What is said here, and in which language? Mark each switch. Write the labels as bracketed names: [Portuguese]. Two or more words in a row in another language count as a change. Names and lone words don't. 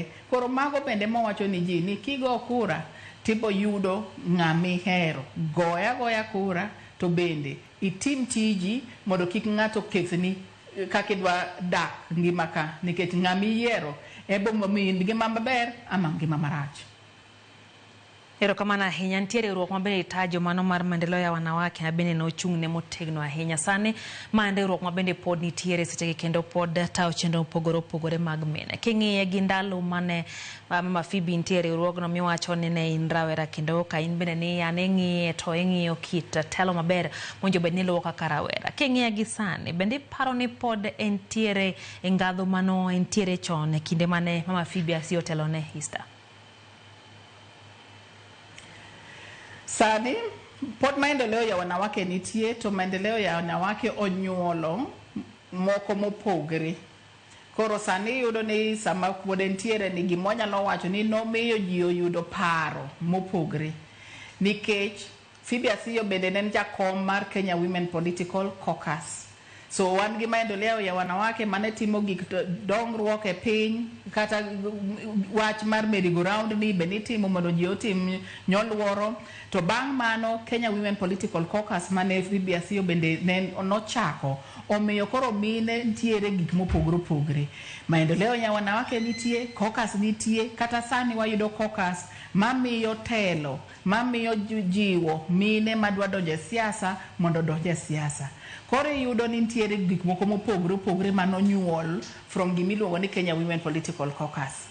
[Luo (Kenya and Tanzania)] Koro mago bende mowacho ni ji ni kigo kura tibo yudo ng'ami hero goya kura to bende itim tiji mondo kik ng'ato kethni kaka idwa dak ngima ka nikech ng'ami yiero ebo momi ngima maber ama ngima marach. Erokamano ahinya. Ntiere riwruok mabende itajo mano mar [Swahili] maendeleo ya wanawake [Luo (Kenya and Tanzania)] na bende nochung'ne motegno ahinya. Sani mande riwruok mabende pod nitiere sechegi kendo pod tawo chenro mopogore opogore mag mine. King'iye gi ndalo mane Mama Phoebe ntiere riwruogno miwacho ni ne in rawera kendo ka in bende ni an ing'iye to ing'iyo kit telo maber monjo bed ni luwo kaka rawera. King'iye gi sani bende paro ni pod entiere ngadho mano entiere chon e kinde mane Mama Phoebe Asiogi otelo ne hista. Sani pod [Swahili] maendeleo ya wanawake [Luo (Kenya and Tanzania)] nitie to [Swahili] maendeleo ya wanawake [Luo (Kenya and Tanzania)] onyuolo moko mopogre. Koro sani yudo ni sama pod entiere ni gimonyalo wacho ni nomiyo ji oyudo paro mopogre nikech Phoebe Asiogi bende en jakom mar Kenya Women Political Caucus. So wan gi [Swahili] maendeleo ya wanawake [Luo (Kenya and Tanzania)] mane timo gik dongruok e piny kata wach mar merry-go-round ni bende timo mondo ji otim nyoluoro. To bang' mano Kenya Women Political Caucus mane Phoebe Asiyo bende ne nochako omiyo koro mine ntiere gik mopogore opogore. [Swahili] Maendeleo ya wanawake [Luo (Kenya and Tanzania)] nitie, caucus nitie, kata sani wayudo caucus mamiyo telo, mamiyo jiwo mine madwa donjo e siasa mondo donjo e siasa. Koro yudo ni ntiere gik moko mopogore opogore manonyuol from gimiluongo ni Kenya Women Political Caucus.